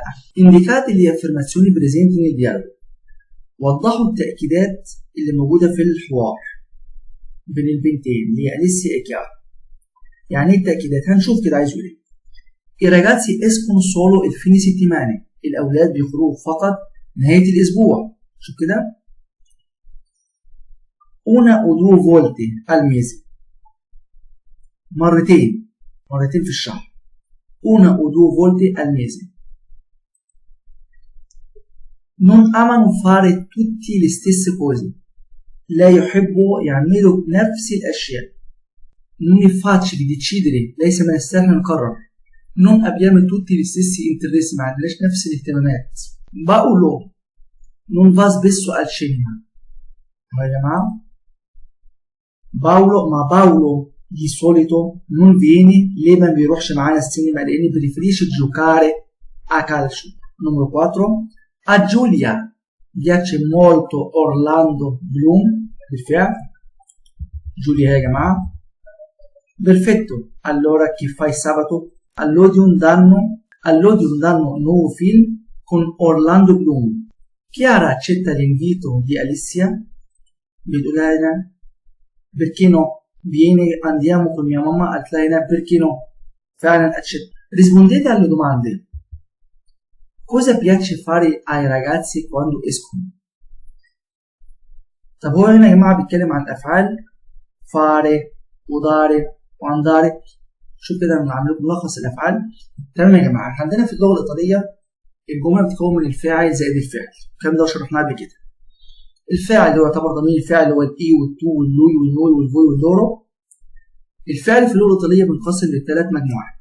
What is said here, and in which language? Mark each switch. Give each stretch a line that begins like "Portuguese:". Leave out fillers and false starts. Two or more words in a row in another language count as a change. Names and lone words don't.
Italian: indicate le affermazioni presenti nel dialogo.
Arabic: وضحوا التأكيدات اللي موجودة في الحوار بين البنتين اللي هي أليسيا إكيارا. يعني ايه التأكيدات؟ هنشوف كده عايز يقول ايه.
Italian: I ragazzi escono solo il fine settimana.
Arabic: الأولاد بيخرجوا فقط نهاية الأسبوع. شوف كده.
Italian: una o due volte al mese.
Arabic: مرتين في الشهر.
Italian: una o due volte al mese. non amano fare tutti le stesse cose.
Arabic: لا يحبوا يعملوا نفس الأشياء.
Italian: non è facile decidere.
Arabic: ليس من السهل نقرر.
Italian: non abbiamo tutti gli stessi interessi.
Arabic: ما عندناش نفس الاهتمامات.
Italian: Paolo non va spesso al cinema.
Arabic: يا جماعة
Italian: Paolo di solito non viene.
Arabic: ليه ما بيروحش معانا السينما؟
Italian: لأن preferisce giocare a calcio. numero 4. a Giulia piace molto Orlando Bloom.
Arabic: بالفعل جوليا يا جماعة.
Italian: perfetto. allora che fai sabato? all'Odeon danno un nuovo film con Orlando Bloom. Chiara accetta l'invito di Alicia.
Arabic: بتقول لها
Italian: perché no? viene andiamo con mia mamma.
Arabic: قالت لها هنا
Italian: perché no؟
Arabic: فعلا accetta.
Italian: rispondete alle domande. cosa piace fare ai ragazzi quando escono؟
Arabic: طب هو هنا يا جماعة بيتكلم عن أفعال fare ودare وandare. شوف كده انا عامل لكم ملخص الافعال. تمام يا جماعه. احنا عندنا في اللغه الايطاليه الجمله بتتكون من الفاعل زائد الفعل. الكلام ده شرحناه قبل كده. الفاعل اللي هو يعتبر ضمير الفاعل اللي هو الاي والتو واللوي والنوي والفوي واللورو. الفعل في اللغه الايطاليه بينقسم لثلاث مجموعات.